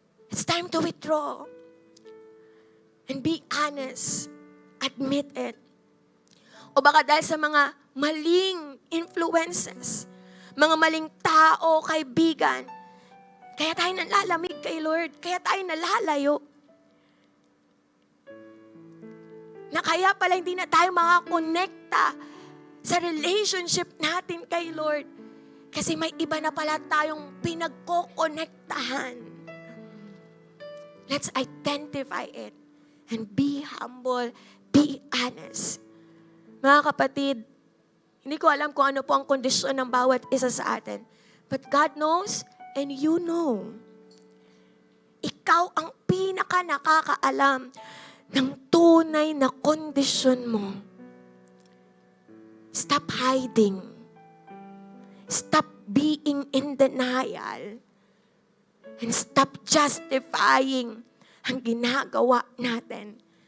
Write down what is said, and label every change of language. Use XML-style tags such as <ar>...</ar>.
<en>It's time to withdraw and be honest. Admit it.</en> <tl>O baka dahil sa mga maling influences, mga maling tao, kaibigan, kaya tayo nalalamig kay Lord, kaya tayo nalalayo. Na kaya pala hindi na tayo makakonekta sa relationship natin kay Lord. Kasi may iba na pala tayong pinagkokonektahan.</tl> <en>Let's identify it and be humble, be honest.</en> <tl>Mga kapatid, hindi ko alam kung ano po ang kondisyon ng bawat isa sa atin.</tl> <en>But God knows and you know.</en> <tl>Ikaw ang pinaka nakakaalam ng tunay na kondisyon mo.</tl> <en>Stop hiding. Stop being in denial. And stop justifying</en> <tl>ang ginagawa natin.</tl>